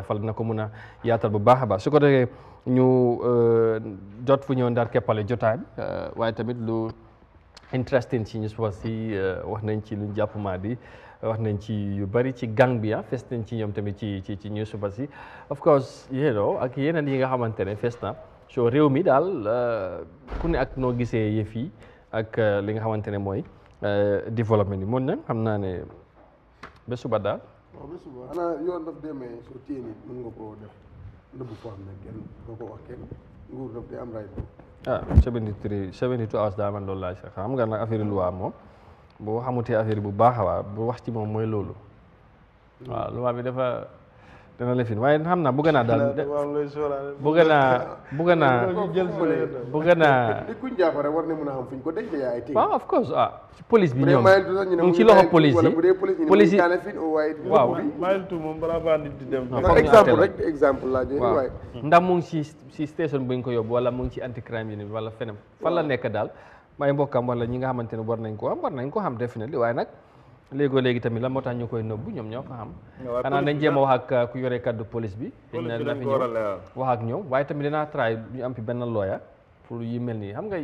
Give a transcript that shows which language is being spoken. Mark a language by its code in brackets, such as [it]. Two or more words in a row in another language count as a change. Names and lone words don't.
[wo] fal dina ko mun a yaatal bu baax a baax su ko defee ñu jot fu ñëw ndar keppale jotaay waaye tamit lu interesting ci ñu suba si wax nañ ci lu jàpp Madi wax nañ ci yu bari ci Gambia fes nañ ci ñoom tamit ci ñu suba si [en] of course [wo] ak yeneen yi nga xamante ne fes na so réew mi daal ku ne ak noo gisee yëf yi ak li nga xamante ne mooy développement yi moom nag xam naa ne ba suba daal. waaw ba suba xanaa yoon daf demee soo téye nit mën nga koo def nëbbu foo xam ne kenn doo ko wax kenn nguur daf di am right boobu. 72 hours daa man loolu laa sax xam nga nag affaire loi moom boo xamutee affaire bu baax a baax bu wax ci moom mooy loolu. waaw loi bi dafa dana la fin waaye xam naa bëgg naa daal bëgg naa. li kuñ jàpp rek war na mën a xam fu ñu ko denc ay tey. waaw [en] of course [wo] police bi ñoom mu ngi ci loxo police yi police yi waaw mayeltu moom balaa faa nit di dem. exemple rek exemple laa jël waaye. ndax mu ngi si station bu ñu ko yóbbu wala mu ngi ci [en] anti crime unit [wo] wala feneen fan la nekk daal may mbokkam wala ñi nga xamante ne war nañ ko xam definitely waaye nag léegi tamit la moo tax ñu koy nëbbu ñoom ñoo ko xam xanaa nañ jéem a wax ak ku yore kaddu police bi dina fi ñëw wax ak ñoom waaye tamit dinaa try ñu am fi benn lawyer pour yi mel nii xam nga